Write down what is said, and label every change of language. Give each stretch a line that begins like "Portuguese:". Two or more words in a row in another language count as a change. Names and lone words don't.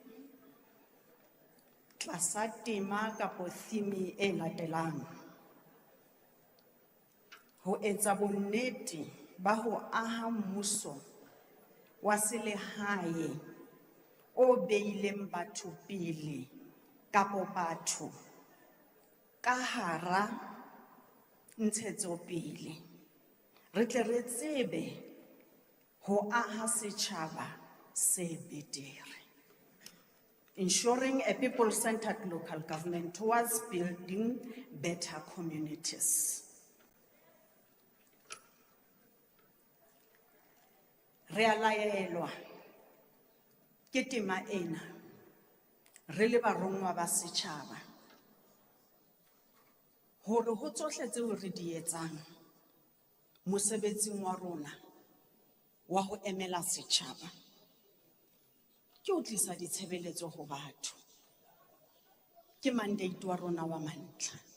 Southern Sotho: tlasa tema kapo theme e latelang: ho etsa bonnete ba ho aha mmuso wa selehae o beileng batho pele kapo batho ka hara ntshetsopele. Re tle re tsebe ho aha setjhaba se betere.
English: Ensuring a people-centered local government towards building better communities.
Southern Sotho: Re a laelwa ke tema ena re le barongwa ba setjhaba hore ho tsohle tseo re di etsang mosebetsing wa rona wa ho emela setjhaba ke ho tlisa ditshebeletso ho batho, ke mandate wa rona wa mantlha.